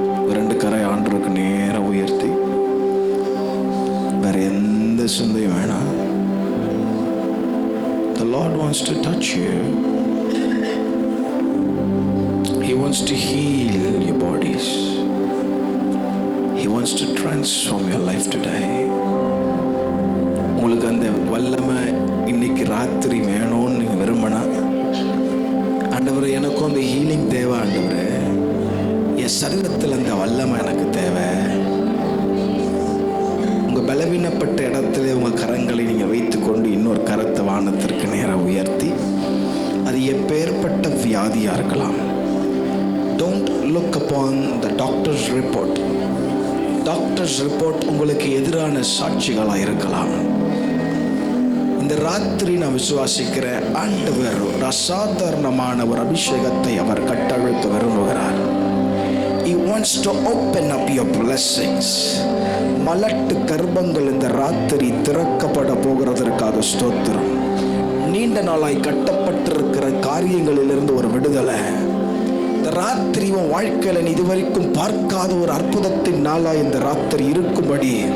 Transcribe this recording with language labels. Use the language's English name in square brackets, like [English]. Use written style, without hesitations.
[Tamil] இரண்டு கரை ஆண்டவருக்கு நேர உயர்த்தி, வேற எந்த சிந்தையும் வேணாம். [English] The Lord wants to touch you. He wants to heal your bodies. He wants to transform your life today. [Tamil] உங்களுக்கு அந்த வல்லமை இன்னைக்கு ராத்திரி வேணும்னு நீங்க விரும்பினா, ஆண்டவரே எனக்கும் அந்த ஹீலிங் தேவை, ஆண்டவரே என் சரீரத்தில் அந்த வல்லமை எனக்கு தேவை. உங்க பலவீனப்பட்ட இடத்துல உங்க கரங்களை நீங்க வைத்துக்கொண்டு இன்னொரு கரத்தை வானத்திற்கு நேரம் உயர்த்தி, அது எப்பேற்பட்ட வியாதியா இருக்கலாம். [English] Don't look upon the doctor's report. [Tamil] Doctors report உங்களுக்கு எதிரான சாட்சிகளாக இருக்கலாம். இந்த ராத்திரி நான் விசுவாசிக்கிற ஆண்டவர் அசாதாரணமான ஒரு அபிஷேகத்தை அவர் கட்டழுத்த விரும்புகிறார். [English] He wants to open up your blessings. [Tamil] மலட்டு கர்ப்பங்கள் இந்த ராத்திரி திறக்கப்பட போகிறதற்காக ஸ்தோத்திரம். நீண்ட நாளாய் கட்டப்பட்டிருக்கிற காரியங்களிலிருந்து ஒரு விடுதலை இந்த ராத்திரி உன் வாழ்க்கையில இதுவரைக்கும் பார்க்காத ஒரு அற்புதத்தின் நாளா இந்த ராத்திரி இருக்கும்படி